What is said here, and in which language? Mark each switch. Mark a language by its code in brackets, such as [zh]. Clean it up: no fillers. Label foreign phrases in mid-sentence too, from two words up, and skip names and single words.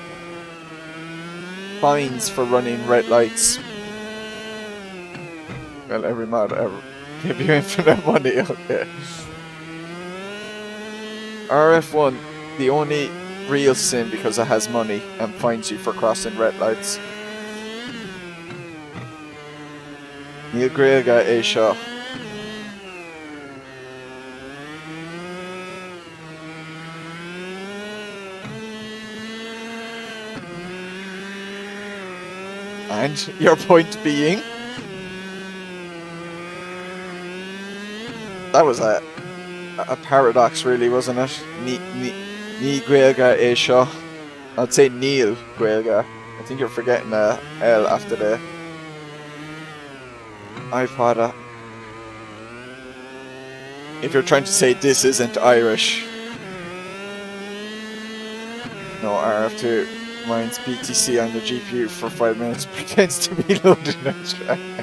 [en] Fines for running red lights. Well, every mod ever give you infinite money, okay. RF1, the only real sim because it has money and fines you for crossing red lights. [ga] Níl Gaeilge é seo. [en] And your point being? That was a paradox really, wasn't it? [ga] Ní Gaeilge é seo. [en] I'd say [ga] Níl Gaeilge. [en] I think you're forgetting the L after the iPod. If you're trying to say this isn't Irish. No, RF2 mines BTC on the GPU for 5 minutes, pretends to be loading a track.